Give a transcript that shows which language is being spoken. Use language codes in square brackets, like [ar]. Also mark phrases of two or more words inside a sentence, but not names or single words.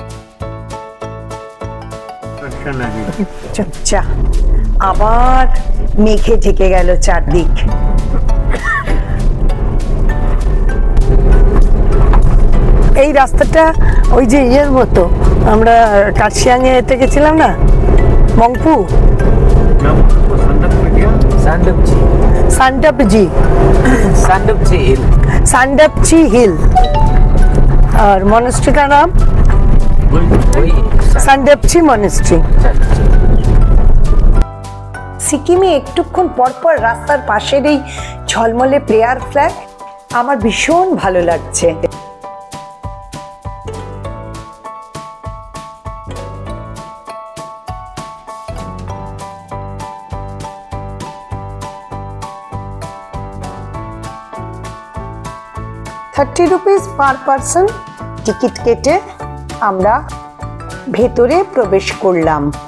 [bn] আবার মেঘে ঢেকে গেল চারদিক। এই রাস্তাটা ওই যে ইয়ের মতো, আমরা কার্শিয়াংয়ে এতে গেছিলাম না, মংপু [hi] सांडपची हिल और मॉनेस्ट्री का नाम सांडपची मॉनेस्ट्री। [bn] সিকিমে একটুক্ষণ পরপর রাস্তার পাশের এই ঝলমলে প্রেয়ার ফ্ল্যাগ আমার ভীষণ ভালো লাগছে। ₹30 পার পারসন টিকিট কেটে আমরা ভেতরে প্রবেশ করলাম।